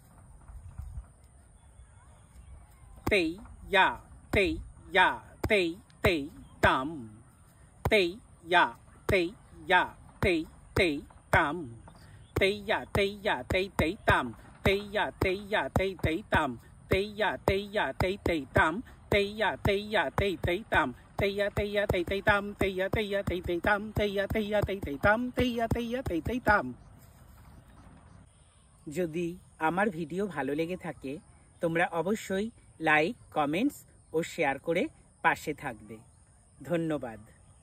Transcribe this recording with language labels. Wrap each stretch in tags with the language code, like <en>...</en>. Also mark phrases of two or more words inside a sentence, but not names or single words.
<bn>Teya, teya, tei, tei, tam, teya, teya, tei, tei, tam, teya, teya, tei, tei, tam, teya, teya, tei, tei, tam, teya, teya, tei, tei, tam, teya, teya, tei, tei, tam, teya, teya, tei, tei, tam, teya, teya, tei, tei, tam, teya, teya, tei, tei, tam, teya, teya, tei, tei, tam. যদি আমার ভিডিও ভালো লেগে থাকে তোমরা অবশ্যই লাইক, কমেন্টস ও শেয়ার করে পাশে থাকবে। ধন্যবাদ।</bn>